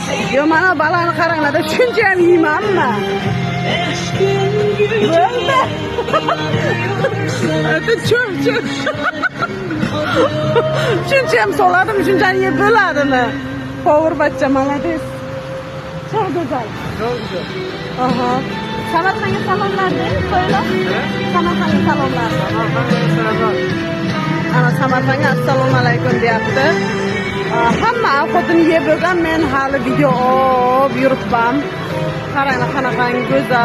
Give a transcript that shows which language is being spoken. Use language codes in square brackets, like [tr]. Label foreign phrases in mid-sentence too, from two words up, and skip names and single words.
[uz] Yo mana balani qaranglar, shuncha ham yeymanmi? Bo'ldi. Это cho'p. Shuncha ham soladim, shunchani yeb bo'ladimi? Povur bachcha, молодец. [tr] Çok güzel. Çok güzel. Aha. [uz] Samarqandga salomlar deng, qo'ylar. Samarqandga salomlar. Ana Samarqandga assalomu alaykum deyapti. Hamma ovqatini yeb bo'lgan, men hali video olib yuribman. Qaranglar qanaqa go'zal.